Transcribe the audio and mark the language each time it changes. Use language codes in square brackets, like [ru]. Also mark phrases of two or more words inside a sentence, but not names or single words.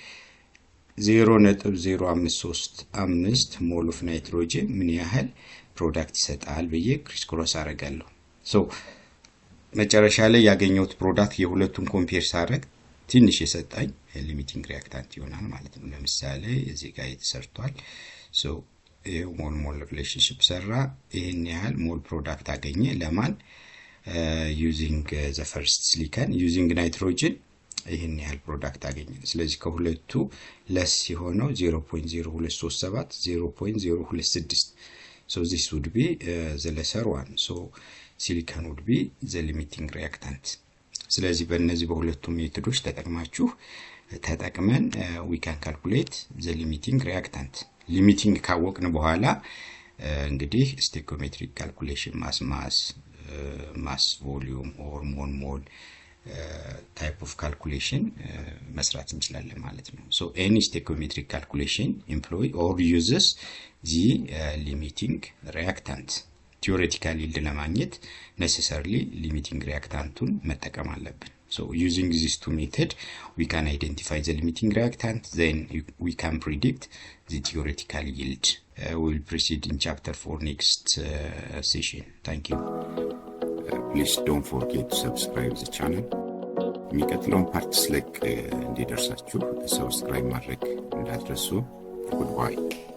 [am] 0.0535 [en] mole of nitrogen [am] ምን ያህል ፕሮዳክት ይሰጣል ብዬ [en] criss cross [am] አደርጋለሁ so መጨረሻ ላይ ያገኘሁት ፕሮዳክት የሁለቱን ኮምፔር ሳደርግ ትንሽ የሰጣኝ [en] limiting reactant [am] ይሆናል ማለት ነው ለምሳሌ እዚህ ጋር የተሰርቷል so [en] mole relationship [am] ሰራ ይሄን ያህል ሞል ፕሮዳክት አገኘ ለማን [en] using the first silicon using nitrogen [am] ይሄን ያህል ፕሮዳክት አገኘ ስለዚህ ከሁለቱ [en] less የሆነው 0.0237 0.026 so this would be the lesser one so silicon would be the limiting reactant [am] ስለዚህ በእነዚህ በሁለቱ ሜቶዶች ተጠቅመን [en] we can calculate the limiting reactant limiting [am] ካወቅን በኋላ እንግዲህ [en] stoichiometric calculation mass volume or mole type of calculation [am] መስራት እንችላለን ማለት [en] ነው so any stoichiometric calculation employ or uses the limiting reactant theoretically ለማግኘት necessarily limiting reactantun [am] መጠቀም አለብን [en] so using these two methods we can identify the limiting reactant then we can predict the theoretical yield we will proceed in chapter 4 next session thank you please don't forget to subscribe the channel [am] የሚቀጥለውን ፓርትስ [en] like እንዲደርሳችሁ subscribe [am] ማድረግ እንዳትረሱ [en] goodbye